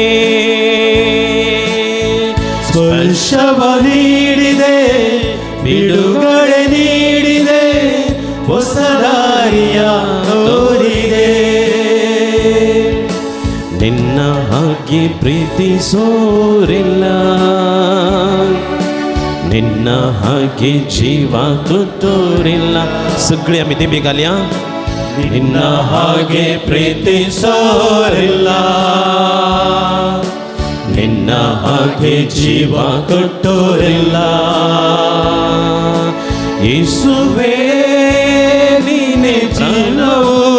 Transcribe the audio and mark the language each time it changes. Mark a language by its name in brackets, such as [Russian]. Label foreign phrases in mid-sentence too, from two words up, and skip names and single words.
[Kannada] ಸ್ಪರ್ಶವ ನೀಡಿದೆ ಬಿಡುಗಡೆ ನೀಡಿದೆ ಹೊಸ ದಾರಿಯ ತೋರಿದೆ ನಿನ್ನ ಹಾಗೆ ಪ್ರೀತಿಸೋರಿಲ್ಲ ನಿನ್ನ ಹಾಗೆ ಜೀವ ಕೊಟ್ಟೋರಿಲ್ಲ [Konkani] सगळे आम्ही दिबे घालया [Kannada] ನಿನ್ನ ಹಾಗೆ ಪ್ರೀತಿಸೋರಿಲ್ಲ ನಿನ್ನ ಹಾಗೆ ಜೀವ ಕೊಟ್ಟೋರಿಲ್ಲ ಯೇಸುವೇ ನೀನೇ ಜೀವವು